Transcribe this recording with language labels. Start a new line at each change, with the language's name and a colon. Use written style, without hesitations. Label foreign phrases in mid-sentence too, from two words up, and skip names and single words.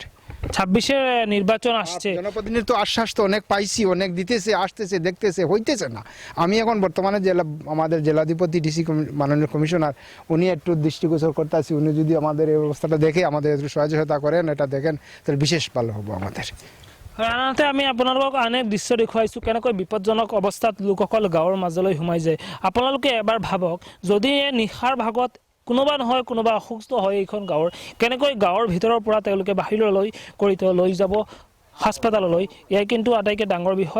Bangla: 26-এর নির্বাচন আসছে, জনপ্রতিনিধি তো আশ্বাস তো অনেক পাইছি, অনেক দিতেছে, আসতেছে, দেখতেছে, হইতেছে না। আমি এখন বর্তমানে আমাদের জেলাধিপতি ডিসি মাননীয় কমিশনার উনি একটু দৃষ্টিগোচর করতেছি, উনি যদি আমাদের এই অবস্থাটা দেখে আমাদের একটু সহযোগিতা করেন, এটা দেখেন, তাহলে বিশেষ ভালো হবো আমাদের।
Assamese: আনহাতে আমি আপোনালোকক আন এক দৃশ্য দেখুৱাইছোঁ কেনেকৈ বিপদজনক অৱস্থাত লোকসকল গাঁৱৰ মাজলৈ সোমাই যায়। আপোনালোকে এবাৰ ভাবক, যদি নিশাৰ ভাগত কোনোবা নহয় কোনোবা অসুস্থ হয় এইখন গাঁৱৰ, কেনেকৈ গাঁৱৰ ভিতৰৰ পৰা তেওঁলোকে বাহিৰলৈ কৰি লৈ যাব হাস্পাতাললৈ, এয়াই কিন্তু আটাইতকৈ ডাঙৰ বিষয়।